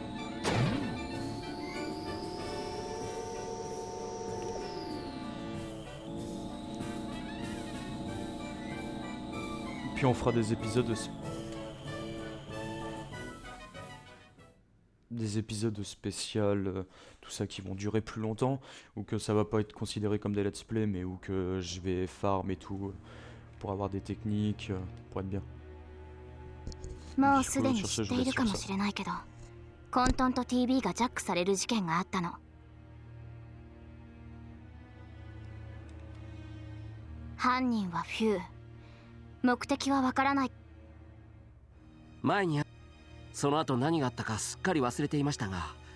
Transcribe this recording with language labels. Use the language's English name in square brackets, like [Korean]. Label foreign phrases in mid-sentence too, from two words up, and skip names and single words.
[French] Puis on fera des épisodes spéciaux, tout ça qui vont durer plus longtemps, ou que ça va pas être considéré comme des [English] let's play, [French] mais où que je vais farm et tout, pour avoir des techniques, pour être bien. [Japanese] もうすでに知っているかもしれないけど、混沌と TV がジャックされる事件があったの。犯人はフュー。目的はわからない。前にその後何があったかすっかり忘れていましたが、